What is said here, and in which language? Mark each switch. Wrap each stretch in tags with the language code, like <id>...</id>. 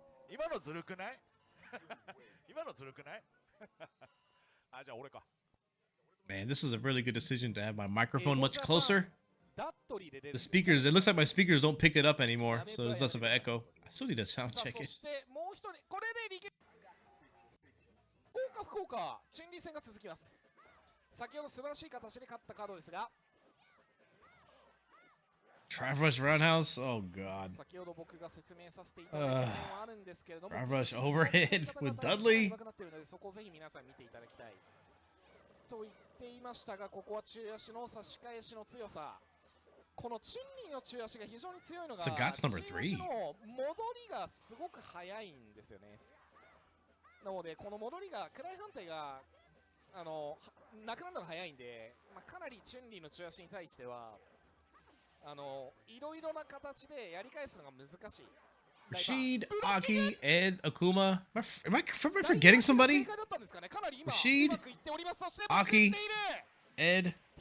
<ja>今のずるくない今のずるくないあ、じゃあ俺か。</ja> <en>Man, this is a really good decision to have my microphone much closer. The speakers, it looks like my speakers don't pick it up anymore, so there's less of an echo. I still need to sound check it.</en> <ja>もう一人、これで福岡福岡、チンリー戦が続きます。先ほど素晴らしい形で勝ったカードですが、</ja> <en>Drive Rush Roundhouse? Oh god.</en> <ja>先ほど僕が説明させていただいた点はあるんですけれども、</ja> <en>Drive Rush Overhead with Dudley.</en> <ja>そこをぜひ皆さん見ていただきたいと言っていましたが、ここは中足の差し返しの強さ。このチンリーの中足が非常に強いのが、中足の戻りがすごく速いんですよね。なのでこの戻りが位判定がなくなるのが早いんで、まあ、かなりチュンリーの中足に対してはいろいろな形でやり返すのが難しい。</ja> <en>Rashid, Aki, Ed, Akuma. Am I forgetting somebody? Rashid, Aki, Ed.</en>